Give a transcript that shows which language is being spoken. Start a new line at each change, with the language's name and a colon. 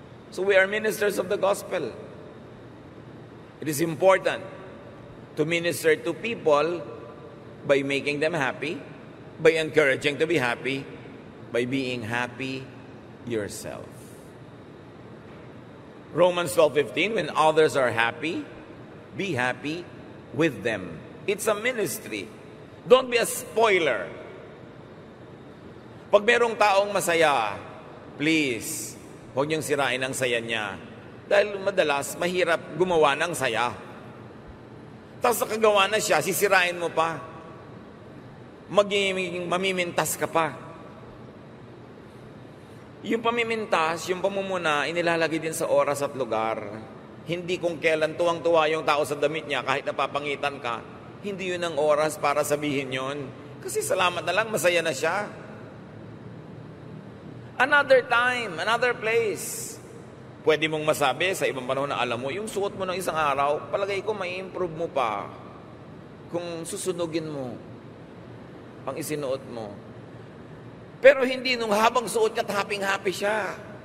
English: So we are ministers of the gospel. It is important to minister to people by making them happy, by encouraging to be happy, by being happy yourself. Romans 12:15, when others are happy, be happy with them. It's a ministry. Don't be a spoiler.
Filipino: Pag merong taong masaya, please, huwag niyong sirain ang saya niya. Dahil madalas, mahirap gumawa ng saya. Tapos nakagawa na siya, sisirain mo pa. Mamimintas ka pa. Yung pamimintas, yung pamumuna, inilalagay din sa oras at lugar. Hindi kung kailan tuwang-tuwa yung tao sa damit niya, kahit napapangitan ka, hindi yun ang oras para sabihin yun. Kasi salamat na lang, masaya na siya.
English: Another time, another place.
Filipino: Pwede mong masabi sa ibang panahon na alam mo, yung suot mo ng isang araw, palagay ko may improve mo pa. Kung susunugin mo, pang isinuot mo. Pero hindi nung habang suot niya, happy-happy siya.